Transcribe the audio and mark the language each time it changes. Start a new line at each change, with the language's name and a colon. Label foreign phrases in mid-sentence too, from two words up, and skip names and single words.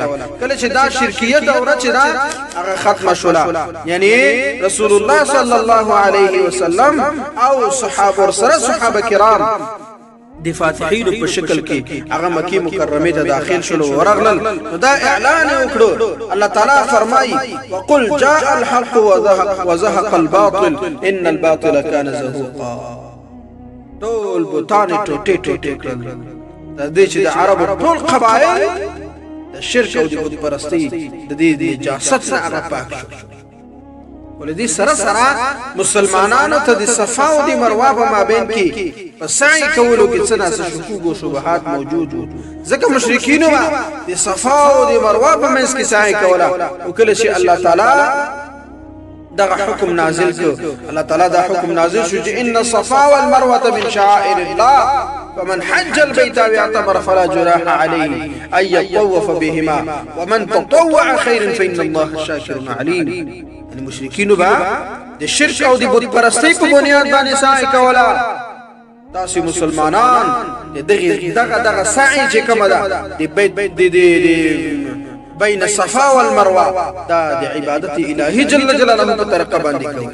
Pashto: کله چې دا شرکیت دوره چې دا هغه ختمه شوله یعنی رسول الله
Arabic: صلی الله علیه وسلم
Pashto: او صحابه کرام د فاتحین په شکل کې هغه مکی مکرمه ته داخل شول ورغلل. دا اعلان وکړو الله تعالی فرمایي
Arabic: وقل جاء الحق وزهق الباطل ان الباطل كان زهوقا.
Pashto: ټول بوتان ټوټه کړل. د دې چې د عربو ټول قبایل د شرک او د بت پرستی د دې نجاست نه هغه پاک شو. ولدي سره مسلمانانو ته د صفا او د مروه په مابین کې په سعی کولو کې څه ناس شکوک او شبهات موجود وو. ځکه مشرکینو د صفا او د مروه په منځ کې سعی کوله او کله چې الله تعالی دغه حکم نازل کړ. الله تعالی دا حکم نازل شو چې
Arabic: ان الصفا والمروه من شعائر الله فمن حج البيت او اعتمر فلا جناح عليه ان يطوف بهما ومن تطوع خيرا فان الله شاكر عليم.
Pashto: ان مشرکینو د شرک او د بت پرستی په بنیاد باندې سعی کوله. تاسو مسلمانان دغه سعی چې کومه ده د بیت
Arabic: بین الصفا والمروه
Pashto: دا د عبادت الهی
Arabic: جل جلاله
Pashto: په طریقه باندې کوي.